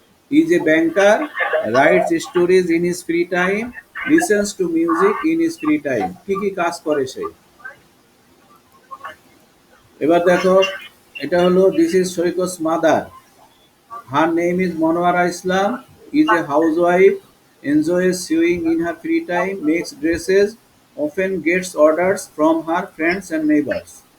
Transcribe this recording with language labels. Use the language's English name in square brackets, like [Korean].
[English] He is a banker, writes stories in his free time, listens to music in his free time. [Bangla] কি কি কাজ করে সে? এবার দেখো, এটা হলো this is সৈকত's mother. [English] Her name is Monwara Islam, is a housewife, enjoys sewing in her free time, makes dresses, often gets orders from her friends and neighbors.